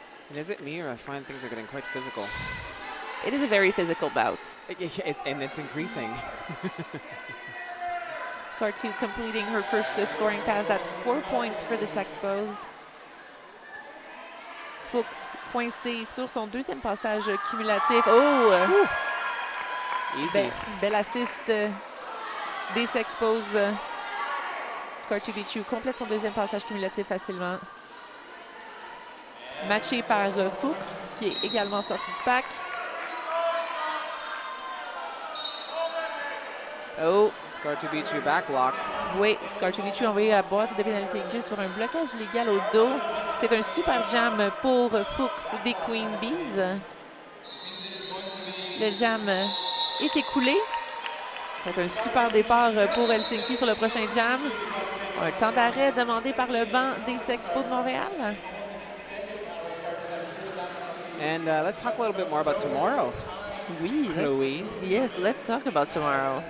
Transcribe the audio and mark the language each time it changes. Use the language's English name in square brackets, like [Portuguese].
[English] And is it me or I find things are getting quite physical? It is a very physical bout. And it's increasing. Skartu completing her first scoring pass. That's 4 points for the Sexpos. [French] Fuchs coincé sur son deuxième passage cumulatif. Oh! [English] Easy. [French] Bel assist des Sexpos. Skartubicu complète son deuxième passage cumulatif facilement. Matché par Fuchs, qui est également sorti du pack. Oh! [English] Skartubicu back block. [French] Oui, Skartubicu a envoyé la boîte de pénalité juste pour un blocage illégal au dos. C'est un super jam pour Fuchs des Queen Bees. Le jam est écoulé. C'est un super départ pour Helsinki sur le prochain jam. Un temps d'arrêt demandé par le banc des Sexpos de Montréal. [English] And let's talk a little bit more about tomorrow. [French] Oui. Chloe. [English] Yes, let's talk about tomorrow.